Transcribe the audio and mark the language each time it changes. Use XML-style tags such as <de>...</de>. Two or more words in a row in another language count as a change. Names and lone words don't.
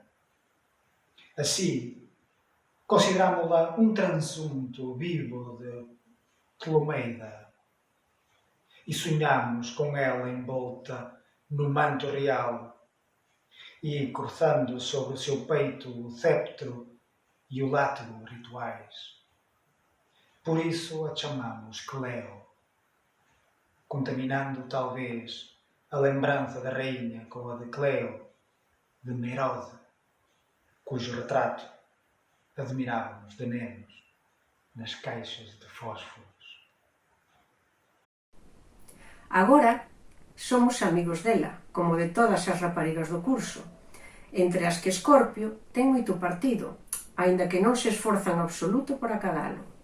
<pt>Assim, considerámo-la um transunto vivo de Ptolomeida e sonhamos com ela envolta no manto real e cruzando sobre o seu peito o cetro e o látego rituais. Por isso a chamamos Cleo, contaminando talvez a lembrança da rainha com a de Cleo de Merode, cujo retrato admirávamos de nenos nas caixas de fósforos. Agora somos amigos dela, como de todas as raparigas do curso,</pt> <gl>entre as que Escorpio ten moito partido, aínda que non se esforza en absoluto por acadalo.</gl>